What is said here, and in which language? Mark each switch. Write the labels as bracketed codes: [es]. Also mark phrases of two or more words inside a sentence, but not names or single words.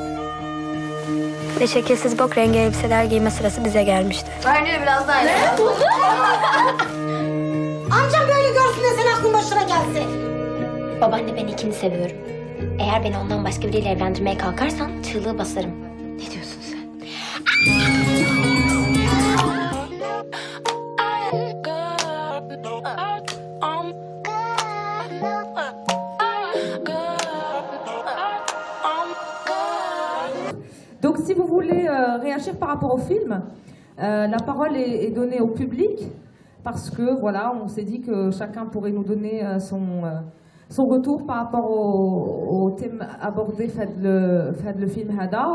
[tr] Ve şekilsiz bok rengi elbiseler giyme sırası bize gelmişti. Bence biraz daha iyi. Amcam böyle görsün de sen aklın başına gelsin. Babaanne ben ikini seviyorum. Eğer beni ondan başka biriyle evlendirmeye kalkarsan çığlığı basarım. Ne diyorsun sen? [fr] Donc si vous voulez réagir par rapport au film, la parole est donnée au public parce que voilà, on s'est dit que chacun pourrait nous donner son retour par rapport au thème abordé fait le film Hada.